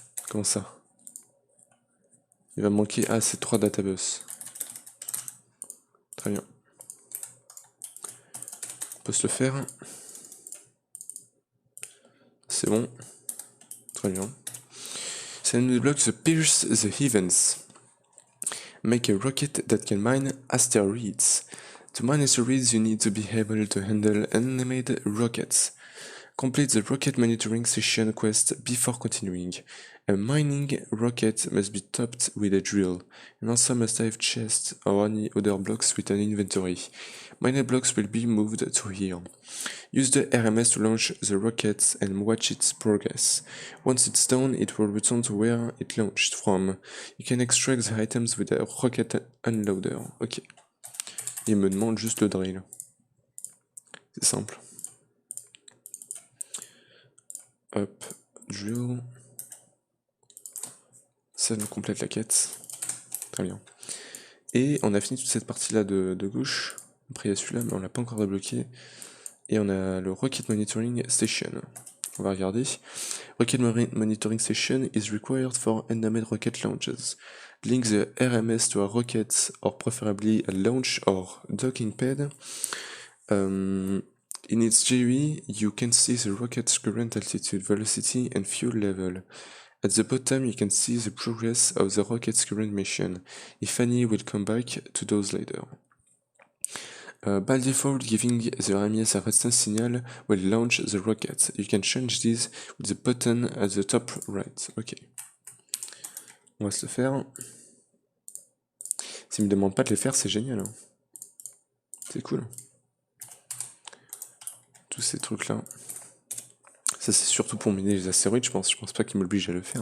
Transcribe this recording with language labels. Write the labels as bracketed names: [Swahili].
[French] Comment ça? Il va me manquer. Ah, c'est 3 databus. Très bien. On peut se le faire. C'est bon. Très bien. Ça nous débloque the Pierce the Heavens. [English] Make a rocket that can mine asteroids. To mine asteroids, you need to be able to handle unmanned rockets. Complete the rocket monitoring session quest before continuing. A mining rocket must be topped with a drill, and also must have chests or any other blocks with an inventory. Mined blocks will be moved to here. Use the RMS to launch the rocket and watch its progress. Once it's done, it will return to where it launched from. You can extract the items with a rocket unloader. Ok. [French] Il me demande juste le drill. C'est simple. Hop, drill. Ça nous complète la quête. Très bien. Et on a fini toute cette partie-là de gauche. Après, il y a celui-là, mais on l'a pas encore débloqué. Et on a le Rocket Monitoring Station. On va regarder. [English] Rocket Monitoring Station is required for unmanned rocket launches. Link the RMS to a rocket, or preferably a launch or docking pad. In its GUI, you can see the rocket's current altitude, velocity, and fuel level. At the bottom, you can see the progress of the rocket's current mission. If any, we'll come back to those later. By default, giving the RMS a resistance signal will launch the rocket. You can change this with the button at the top right. [French] Ok. On va se le faire. S'il me demande pas de les faire, c'est génial. Hein. C'est cool. Tous ces trucs-là. Ça, c'est surtout pour miner les astéroïdes, je pense. Je pense pas qu'il m'oblige à le faire.